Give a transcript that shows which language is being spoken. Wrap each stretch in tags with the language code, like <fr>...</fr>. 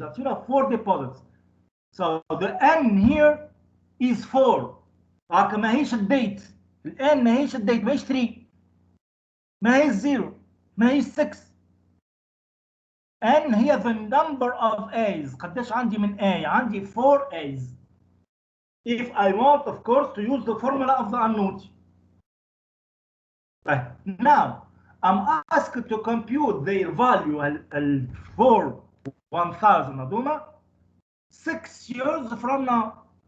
<en>That's 4 deposits. So, the n here is 4.</en> <ar>ما هيش الديت. الان ما هيش الديت، ما هيش 3. ما هي 0. ما هي 6.</ar> <en>n هي the number of A's.</en> <ar>قديش عندي من A؟ عندي 4 A's.</ar> <en>If I want, of course, to use the formula of the annuity. Now, I'm asked to compute their value for 1,000</en> <ar>هذوما</ar> <en>6 years from now.</en>